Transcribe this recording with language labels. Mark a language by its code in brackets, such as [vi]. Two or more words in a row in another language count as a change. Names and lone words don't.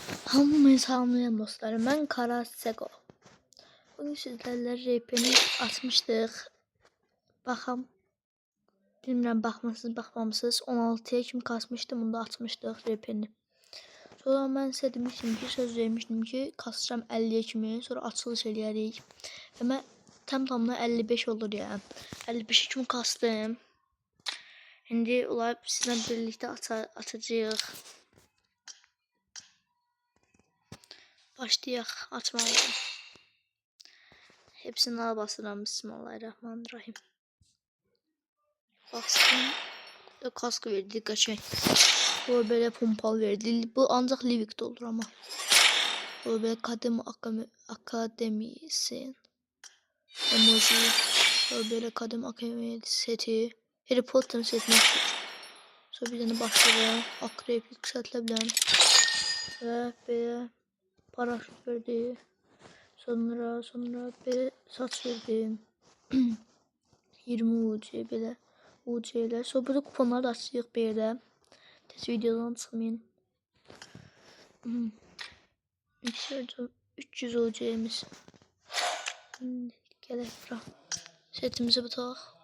[az] Hamımı salamlayan dostlarım, ben Kara Sego. Bugün sizlerle RP'ni açmışdıq. Baxam, bilmirəm baxmısınız, baxmamışsınız. 16'ya kimi kasmışdım, bunu da açmışdıq RP'ni. Sonra mən sizə demişdim ki, söz vermişdim ki, kasacağım 50'ye kimi, sonra açılış eləyərik. Və mən tam-tamına 55 olur yani. 55'e kimi kastım. İndi olar sizlə birlikdə açacağıq. Başlayaq açmağa. [tr] Hepsini ala basıram. [ar] Bismillahirrahmanirrahim. [tr] Bastım. Kask verdi kaçay. Bu böyle pompalı verdi. Bu ancak Livik'te olur ama. Bu böyle akademisi. Emoji. Bu böyle akademi seti. Harry Potter'ın setini açıyor. Sonra bir tane başlığı. Akrep yükseltilebilen. Ve böyle paraşüt verdi. Sonra böyle saç verdi. [az] 20 UC belə UC-lər. Sonra burada kuponları da açacağıq belə. Tez videodan çıxmayın. 300 UC-miz. Gələk bura. Setimizi tutaq.